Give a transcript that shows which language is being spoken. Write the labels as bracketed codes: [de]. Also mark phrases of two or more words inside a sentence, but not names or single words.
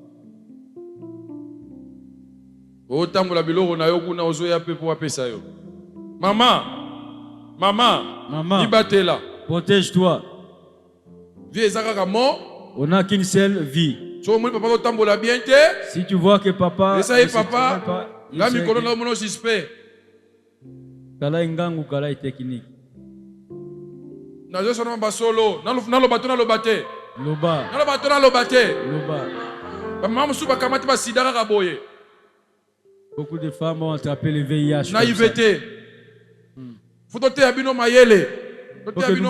[fr] Maman, protège-toi. On n'a qu'une seule vie. Si tu vois que papa, [ln] kala ingangu kala technique. Loba. [fr] Beaucoup de femmes ont attrapé le VIH. Naïveté. Faut que nous